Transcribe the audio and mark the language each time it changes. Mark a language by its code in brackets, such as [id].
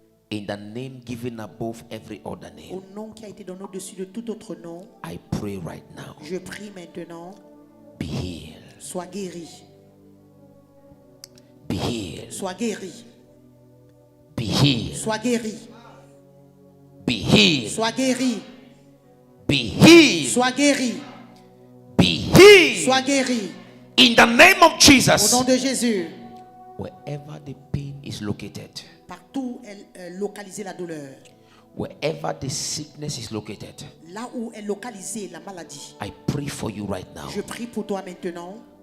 [en] in the name given above every other [fr] au [en] name, [fr] nom qui a été donné au-dessus de tout autre nom, [en] I pray right now. [fr] je prie maintenant, [en] Be healed. [fr] sois guéri, [en] Be healed. [fr] sois guéri, [en] Be healed. [fr] sois guéri, [en] Be healed. [fr] sois guéri, [en] Be healed. [fr] sois guéri, [en] Be healed. [fr] sois guéri, [en] In the name of [fr] au [en] Jesus. [fr] nom de Jésus. [en] Wherever the pain is located, [fr] Partout localiser la douleur, [en] wherever the sickness is located, [fr] là où est localisée la maladie, [en] I pray for you right now. [fr] je prie pour toi maintenant,